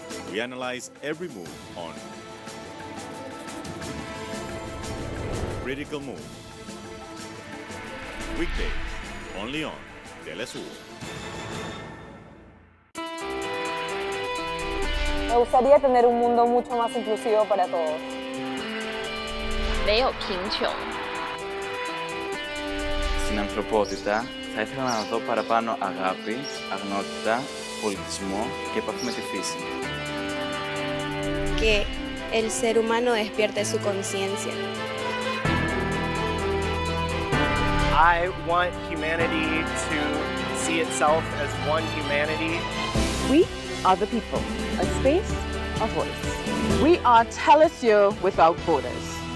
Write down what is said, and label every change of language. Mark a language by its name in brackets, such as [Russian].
[English] We analyze every move on Critical Move. Weekdays, only on teleSUR. [Spanish] Me gustaría tener un mundo mucho más inclusivo para todos. [Chinese] 没有贫穷。 [Greek] Στην ανθρωπότητα θα ήθελα να δω παραπάνω αγάπη, αγνότητα, πολιτισμό και επαφή με τη φύση. [Spanish] Que el ser humano despierte su conciencia. [English] I want humanity to see itself as one humanity. We are the people, a space, a voice. We are teleSUR without borders.